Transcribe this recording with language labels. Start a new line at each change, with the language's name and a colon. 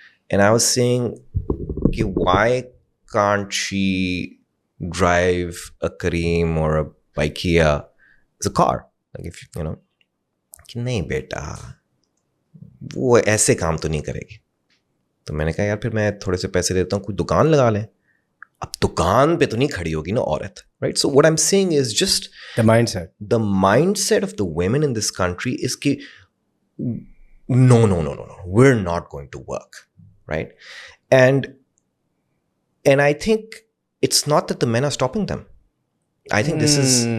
English: And I was saying कि why can't she drive a Kareem or a Ikea as a car? Like if you know
Hindi: कि नहीं बेटा वो ऐसे काम तो नहीं करेगी. तो मैंने कहा यार फिर मैं थोड़े से पैसे देता हूँ, कोई दुकान लगा लें. अब दुकान पे तो नहीं खड़ी होगी ना औरत,
English: right? So what I'm saying is just the mindset of the women in this country is कि no, we're not going to work, right? And I think it's not that the men are stopping them. I think this is,